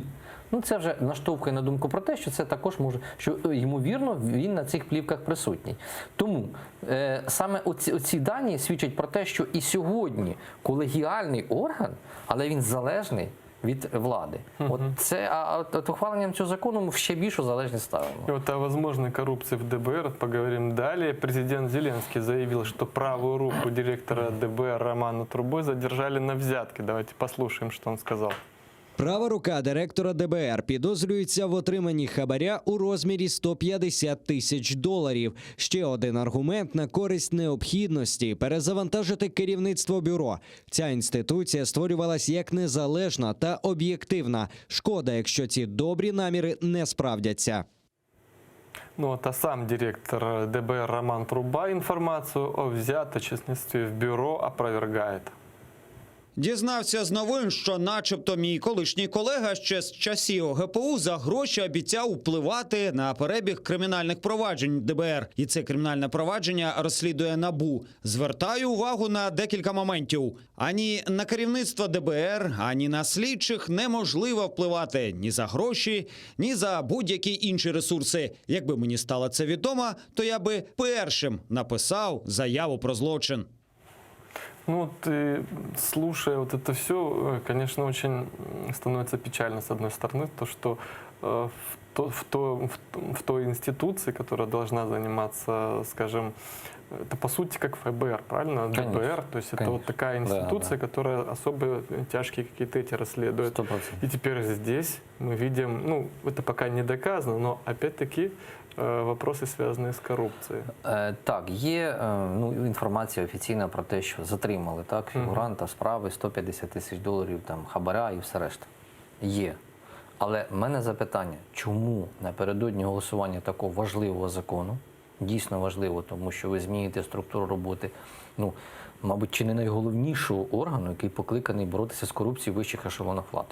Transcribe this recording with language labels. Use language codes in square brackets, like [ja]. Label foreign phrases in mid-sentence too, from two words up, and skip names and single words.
[uk] Це вже наштовхує на думку про те, що це також може, що ймовірно він на цих плівках присутній. Тому саме оці дані свідчать про те, що і сьогодні колегіальний орган, але він залежний від влади. От ухваленням цього закону ми ще більшу залежність ставимо. [ru] И вот о возможной коррупции в ДБР поговорим далее. Президент Зеленский заявил, что правую руку директора ДБР Романа Трубы задержали на взятке. Давайте послушаем, что он сказал. [uk] Права рука директора ДБР підозрюється в отриманні хабаря у розмірі 150 тисяч доларів. Ще один аргумент на користь необхідності перезавантажити керівництво бюро. Ця інституція створювалась як незалежна та об'єктивна. Шкода, якщо ці добрі наміри не справдяться. [ru] А сам директор ДБР Роман Труба информацию о взяточестве в бюро опровергает. [uk] Дізнався з новин, що начебто мій колишній колега ще з часів ГПУ за гроші обіцяв впливати на перебіг кримінальних проваджень ДБР. І це кримінальне провадження розслідує НАБУ. Звертаю увагу на декілька моментів. Ані на керівництво ДБР, ані на слідчих неможливо впливати ні за гроші, ні за будь-які інші ресурси. Якби мені стало це відомо, то я би першим написав заяву про злочин. [ru] Слушая вот это все, конечно, очень становится печально, с одной стороны, то, что в в той институции, которая должна заниматься, скажем, это по сути как ФБР, правильно? Конечно, ДБР, то есть это вот такая институция, которая особо тяжкие какие-то эти расследует. 100%. И теперь здесь мы видим, ну, это пока не доказано, но опять-таки вопроси [uk] зв'язані з корупцією. Так, є інформація офіційна про те, що затримали фігуранта справи, 150 тисяч доларів там, хабаря і все решта. Є. Але в мене запитання, чому напередодні голосування такого важливого закону, дійсно важливо, тому що ви зміните структуру роботи, мабуть, чи не найголовнішого органу, який покликаний боротися з корупцією в вищих ешелонах влади.